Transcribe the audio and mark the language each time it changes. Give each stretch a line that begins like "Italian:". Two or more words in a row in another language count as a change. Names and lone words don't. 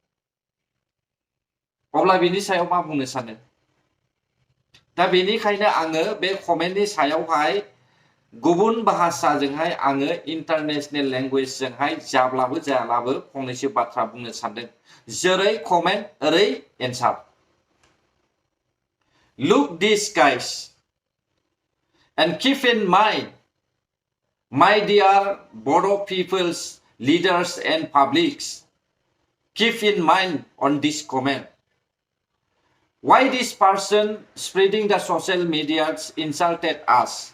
Bodo: अब्ला बिनि सायाव मा बुंनो सानो दा बेनिखायनो आङो बे कमेन्टनि सायावहाय गुबुन भाषाजोंहाय आङो
English: international language-जोंहाय
Bodo: जाब्लाबो जायाब्लाबो फंनैसो बाथ्रा बुंनो सानदों जेरै कमेन्ट ओरै एन्सार
English: Look these guys and keep in mind my dear Bodo people's leaders and publics keep in mind on this comment why this person spreading the social media insulted us